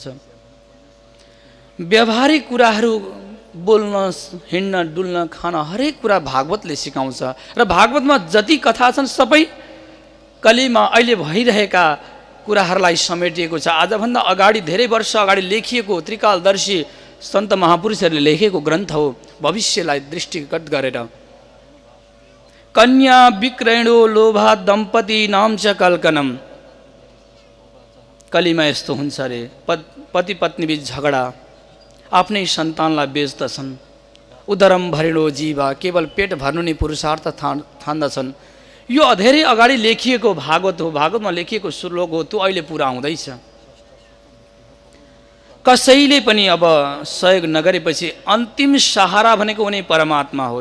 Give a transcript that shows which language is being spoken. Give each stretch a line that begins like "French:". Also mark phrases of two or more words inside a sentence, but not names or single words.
Nepali: व्यावहारिक कुराहरू बोल्न, हिँड्न, डुल्न, खान हरेक कुरा भागवतले सिकाउँछ र भागवतमा जति कथा छन् सबै कलिमा अहिले भइरहेका कुराहरूलाई समेटिएको छ। आजभन्दा अगाडि धेरै वर्ष अगाडि लेखिएको त्रिकालदर्शी सन्त महापुरुषहरूले लेखेको ग्रन्थ हो। भविष्यलाई दृष्टिगत गरेर
Sanskrit: कन्या विक्रयणो लोभा दम्पति नाम च कल्कनम।
Nepali: कलिमा यस्तो हुन्छ अरे, पति पत्नी बीच झगडा, आफ्नै सन्तानलाई बेच्दछन्।
Sanskrit: उदरम भरिणो जीवा,
Nepali: केवल पेट भर्नु नै पुरुषार्थ ठान्दछन्। यो धेरै अगाडि लेखिएको भागवत हो, भागवतमा लेखिएको श्लोक हो, त्यो अहिले पुरा हुँदैछ। कसैले पनि अब सहयोग नगरेपछि अन्तिम सहारा भनेको उनी परमात्मा हो।